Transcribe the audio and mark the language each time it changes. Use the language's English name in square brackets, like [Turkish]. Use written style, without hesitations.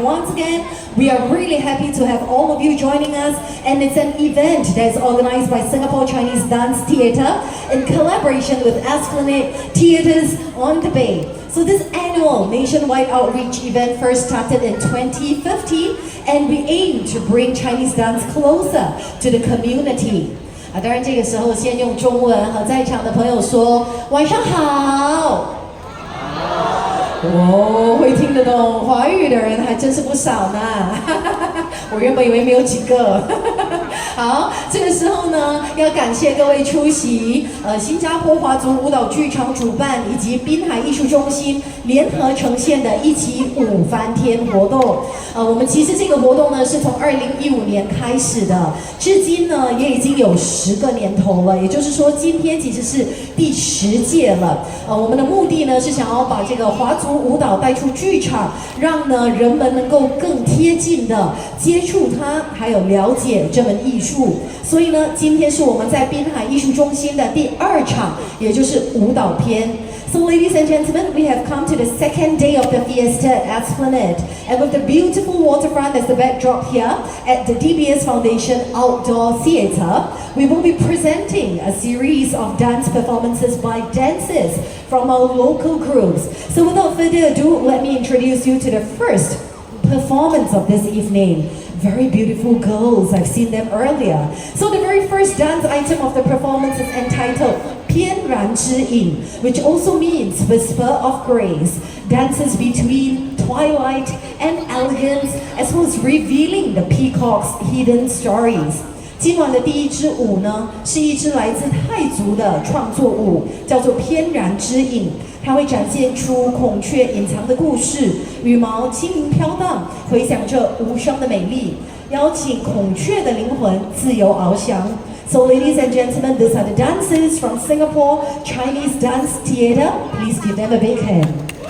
[English] Once again, we are really happy to have all of you joining us, and it's an event that's organized by Singapore Chinese Dance Theatre in collaboration with Esplanade Theatres on the Bay. So this annual nationwide outreach event first started in 2015, and we aim to bring Chinese dance closer to the community. [Chinese] 当然这个时候先用中文和在场的朋友说晚上好。哦，会听得懂华语的人还真是不少呢。我原本以为没有几个。好，这个时候呢，要感谢各位出席新加坡华族舞蹈剧场主办以及滨海艺术中心联合呈现的一起FUN天活动。我们其实这个活动呢是从2015年开始的，至今呢也已经有10个年头了，也就是说今天其实是第10届了。我们的目的呢是想要把这个华族舞蹈带出剧场，让呢人们能够更贴近的接触它，还有了解这门艺术。所以呢，今天是我们在滨海艺术中心的第2场，也就是舞蹈篇。 [English] So ladies and gentlemen, we have come to the second day of the fiesta at Esplanade, and with the beautiful waterfront as the backdrop here at the DBS Foundation Outdoor Theatre, we will be presenting a series of dance performances by dancers from our local groups. So without further ado, let me introduce you to the first performance of this evening. Very beautiful girls, I've seen them earlier. So the very first dance item of the performance is entitled 翩然之影, which also means whisper of grace. Dances between twilight and elegance, as well as revealing the peacock's hidden stories. [Chinese] 今晚的第一支舞呢，是一支来自泰族的创作舞，叫做翩然之影。它会展现出孔雀隐藏的故事，羽毛轻盈飘荡，回响着无声的美丽，邀请孔雀的灵魂自由翱翔。 [English] So ladies and gentlemen, these are the dancers from Singapore Chinese Dance Theatre. Please give them a big hand.